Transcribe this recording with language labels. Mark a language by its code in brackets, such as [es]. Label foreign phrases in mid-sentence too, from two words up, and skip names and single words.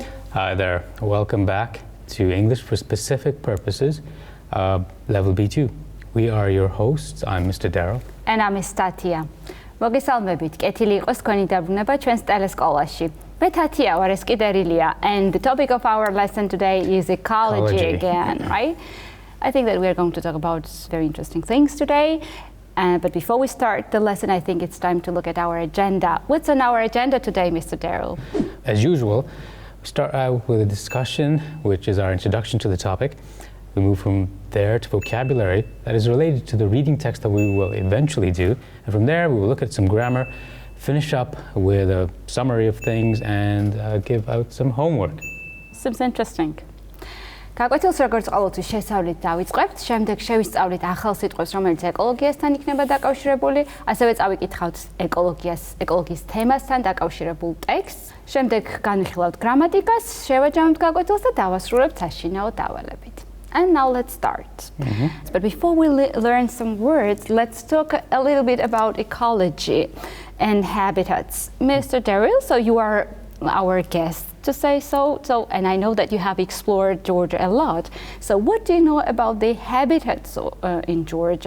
[en] Hi there, welcome back to English for Specific Purposes, Level B2. We are your hosts, I'm Mr. Deryl. And I'm Miss Tathia. [ka] მოგესალმებით, კეთილი იყოს თქვენი დაბრუნება ჩვენს ტელესკოლაში. მე თათია ვარ, ეს კი დერილია, [en] and the topic of our lesson today is ecology again, right? I think that we are going to talk about very interesting things today. But before we start the lesson, I think it's time to look at our agenda. What's on our agenda today, Mr. Deryl? As usual, we start out with a discussion, which is our introduction to the topic. We move from there to vocabulary that is related to the reading text that we will eventually do. And from there, we will look at some grammar, finish up with a summary of things, and give out some homework. Seems interesting. [ka] გაკვეთილს როგორც ყოველთვის შესწავლით დავიწყებთ, შემდეგ შევისწავლით ახალ სიტყვებს, რომელიც ეკოლოგიასთან იქნება დაკავშირებული, ასევე წავიკითხავთ ეკოლოგიის თემასთან დაკავშირებულ ტექსტს, შემდეგ განვიხილავთ გრამატიკას, შევაჯამოთ გაკვეთილს და დავასრულებთ საშინაო დავალებით. [en] And now let's start. But before we learn some words, let's talk a little bit about ecology and habitats. Mr. Deryl, so you are our guest to say so, and I know that you have explored Georgia a lot. So what do you know about the habitats in Georgia?